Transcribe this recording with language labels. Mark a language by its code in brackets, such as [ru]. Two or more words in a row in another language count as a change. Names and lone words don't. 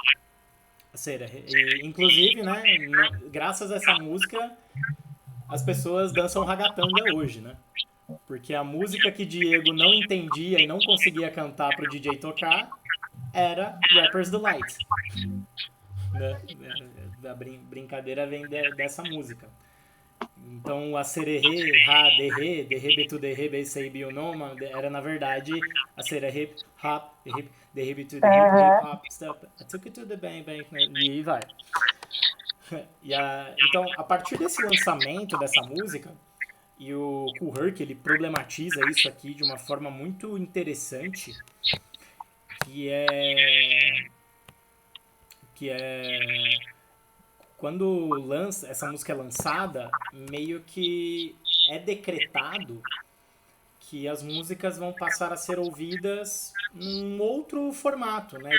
[pt] Inclusive, né, graças a essa música, as pessoas dançam ragatanga hoje, né? Porque a música que Diego não entendia e não conseguia cantar pro DJ tocar era Rapper's Delight. Né? A brincadeira vem dessa música. Então, a sererê, ha, derre, derre, betu, derre, beisei, bionoma, era na verdade a sererê, hop, derre, betu, derre, [en] hip hop, step, I took it to the bang, bang, [pt] e aí vai. Então, a partir desse lançamento dessa música, e o Kool Herc, ele problematiza isso aqui de uma forma muito interessante, que é quando essa música é lançada, meio que é decretado que as músicas vão passar a ser ouvidas num outro formato, né?